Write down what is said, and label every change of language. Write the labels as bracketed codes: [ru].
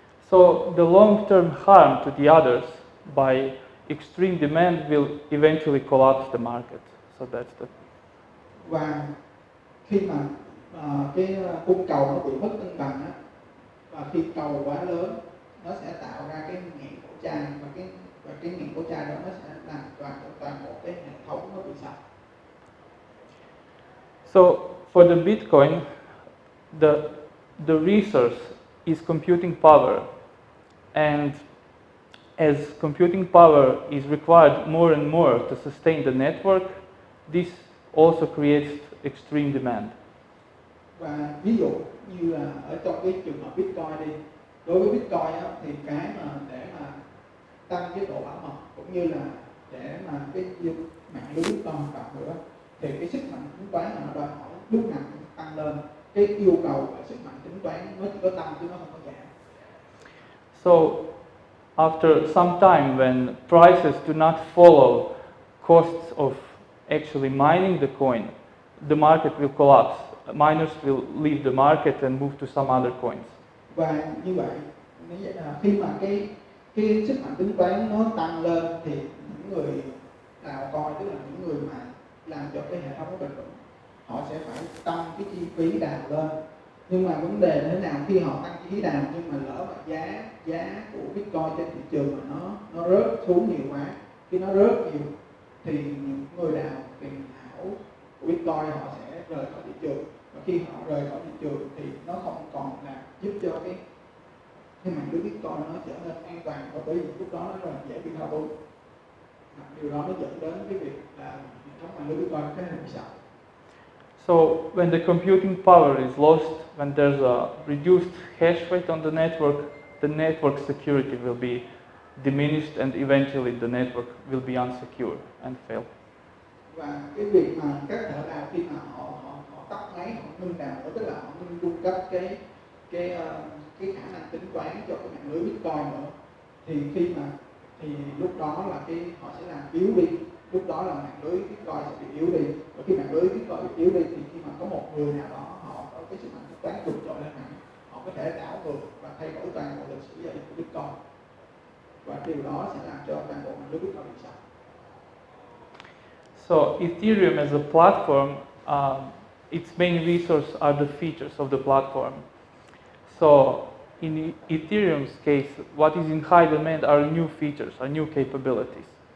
[en] So the long-term harm to the others by extreme demand will eventually collapse the market. So that's the. [vi] Và khi mà cái cung cầu nó bị mất cân bằng á, và khi cầu quá lớn, nó sẽ tạo ra cái nghẹn cổ chai, và cái nghẹn cổ chai đó nó sẽ làm toàn bộ cái hệ thống nó bị sập. [en] So for the Bitcoin, the resource is computing power, and as computing power is required more and more to sustain the network, this also creates extreme demand. [vi] Và ví dụ như là ở trong cái trường hợp Bitcoin đi, đối với Bitcoin á, thì cái mà để mà tăng cái độ bảo mật cũng như là để mà cái mạng lưới Bitcoin hoạt động nữa, thì cái sức mạnh tính toán là nó đòi hỏi lúc nào cũng tăng lên. Cái yêu cầu về sức mạnh tính toán nó chỉ có tăng chứ nó không có giảm. [en] So after some time, when prices do not follow costs of actually mining the coin, the market will collapse. Miners will leave the market and move to some other coins. [vi] Và như vậy, khi mà cái sức mạnh tính toán nó tăng lên, thì những người đào coin, tức là những người mà làm cho cái hệ thống nó bền vững, họ sẽ phải tăng cái chi phí đào lên, Nhưng mà vấn đề là thế nào khi họ tăng chi phí đào nhưng mà lỡ mà giá của Bitcoin trên thị trường mà nó rớt xuống nhiều quá, khi nó rớt nhiều thì những người đào tiền ảo của Bitcoin họ sẽ rời khỏi thị trường, và khi họ rời khỏi thị trường thì nó không còn là giúp cho cái mạng lưới Bitcoin nó trở nên an toàn, và bởi vì lúc đó nó là dễ bị thao túng. Điều đó nó dẫn đến cái việc là hệ thống mạng lưới Bitcoin cái này bị sập. [en] So when the computing power is lost, when there's a reduced hash rate on the network security will be diminished, and eventually the network will be unsecure and fail. [vi] Và cái việc mà các thợ đào khi mà họ tắt máy, họ ngưng đào, tức là họ ngưng cung cấp cái khả năng tính toán cho cái mạng lưới Bitcoin nữa, thì lúc đó là họ sẽ làm yếu đi, lúc đó là mạng lưới Bitcoin sẽ bị yếu đi, và khi mạng lưới Bitcoin bị yếu đi thì khi mà có một người nào đó họ có cái sức mạnh tính toán vượt trội lên hẳn, họ có thể đảo ngược và thay đổi toàn bộ lịch sử giao dịch của Bitcoin, và điều đó sẽ làm cho toàn bộ mạng lưới Bitcoin bị sập. [en] So Ethereum as a platform, its main resource are the features of the platform. So in Ethereum's case, what is in high demand are new features, are new capabilities.